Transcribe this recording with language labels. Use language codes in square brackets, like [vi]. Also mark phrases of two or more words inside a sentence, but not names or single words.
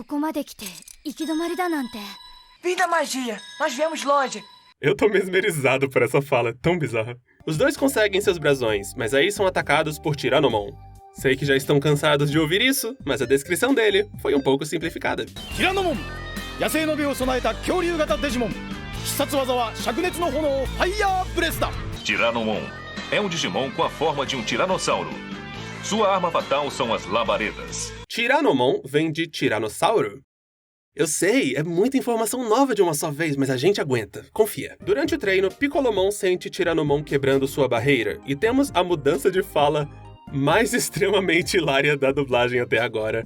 [pt] Fim da magia! Nós viemos longe! Eu tô mesmerizado por essa fala, tão bizarra. Os dois conseguem seus brasões, mas aí são atacados por Tyrannomon. Sei que já estão cansados de ouvir isso, mas a descrição dele foi um pouco simplificada. Tyrannomon! [ja] 野生の美を備えた恐竜型デジモン。必殺技は灼熱の炎ファイヤーブレスだ。 [pt] Tyrannomon é um Digimon com a forma de um tiranossauro. Sua arma fatal são as labaredas. Tyrannomon vem de tiranossauro? Eu sei, é muita informação nova de uma só vez, mas a gente aguenta. Confia. Durante o treino, Piccolomon sente Tyrannomon quebrando sua barreira, e temos a mudança de fala mais extremamente hilária da dublagem até agora.